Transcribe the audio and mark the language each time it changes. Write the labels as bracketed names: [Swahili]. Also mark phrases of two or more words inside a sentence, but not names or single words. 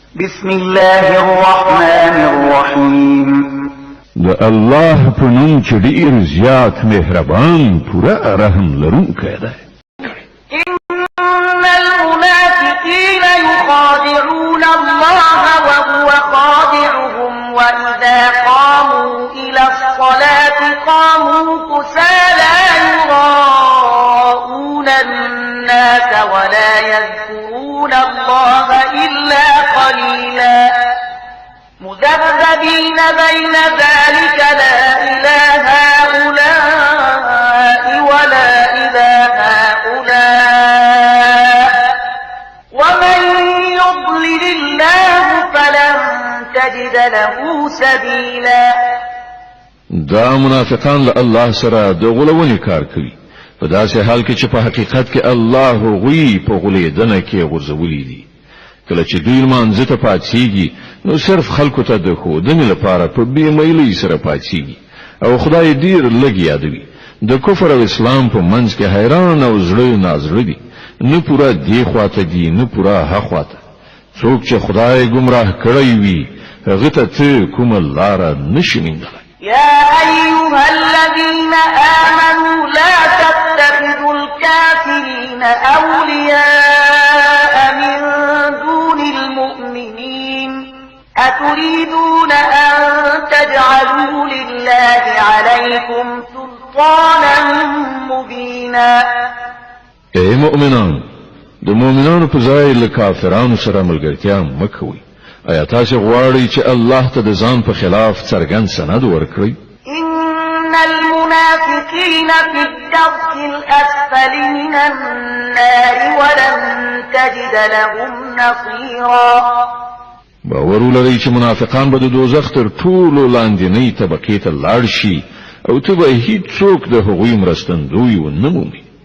[Arabic] بسم الله الرحمن الرحیم [Pashto] د الله په نوم چې ډېر زیات مهربان پوره رحم لرونکی دی. [Arabic] إن المنافقين يخادعون الله وهو خادعهم وإذا قاموا إلى الصلاة قاموا كسالى يراءون الناس ولا يذكرون الله إلا قليلا مذبذبين بين ذلك لا إلى هؤلاء ولا إلى هؤلاء ومن يضلل الله فلن تجد له سبيلا. [Pashto] دا منافقان له الله سره د غلونې کار کوي په داسې حال کې چې په حقیقت کې الله غوی په غلیدنه کې غورځولي دي. کله چې دوی لمانځه ته پاتېږي نو صرف خلکو ته د ښودنې لپاره په بې میلۍ سره پاتېږي او خدای ډېر لږ یادوي. د کفر او اسلام په منځ کې حیران او زړه نازړه دي، نه پوره دی خواته دي نه پوره ها خواته. څوک چې خدای گمراه کړی وي هغه ته کومه لاره نشي موندلی. [Arabic] يا أيها الذين آمنوا لا تتخذوا الكافرين أولياء من دون المؤمنين أتريدون أن تجعلوا لله عليكم سلطانا مبينا. [Pashto] اے مؤمنان، د مؤمنانو په ځای له کافرانو سره ملګرتیا مه کوئ. آیا تاسو غواړئ چې الله ته د ځان په خلاف څرګند سند ورکړئ؟ [Arabic] إن المنافقين في الدرك الأسفل من النار ولن تجد لهم نصيرا. [Pashto] باور ولرئ چې منافقان به د دوزخ تر ټولو لاندنۍ طبقې ته لاړ شي او ته به هیڅوک د هغوی مرستندوی ونه مومې.